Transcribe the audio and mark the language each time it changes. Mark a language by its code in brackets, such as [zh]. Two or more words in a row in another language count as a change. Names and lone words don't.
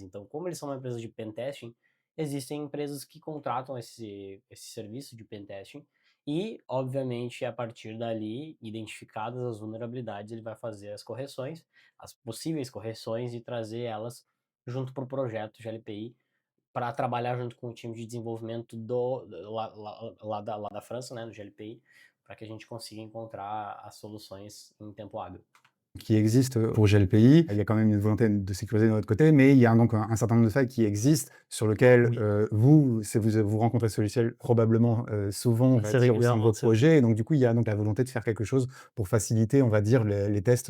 [pt] Então, como eles são uma empresa de pentesting, existem empresas que contratam esse serviço de pentesting e, obviamente, a partir dali, identificadas as vulnerabilidades, ele vai fazer as correções, as possíveis correções e trazer elas junto para o projeto de LPI para trabalhar junto com o time de desenvolvimento lá da França, né, do GLPI, para que a gente consiga encontrar as soluções em tempo hábil. [fr] Qui existe pour GLPI. Il y a quand même une volonté de sécuriser de notre côté, mais il y a donc un certain nombre de failles qui existent sur lequel Oui. vous rencontrez ce logiciel probablement souvent, on va Assez dire, au sein de régulièrement, vos c'est vrai. projets. Et donc, du coup, il y a donc la volonté de faire quelque chose pour faciliter, on va dire, les tests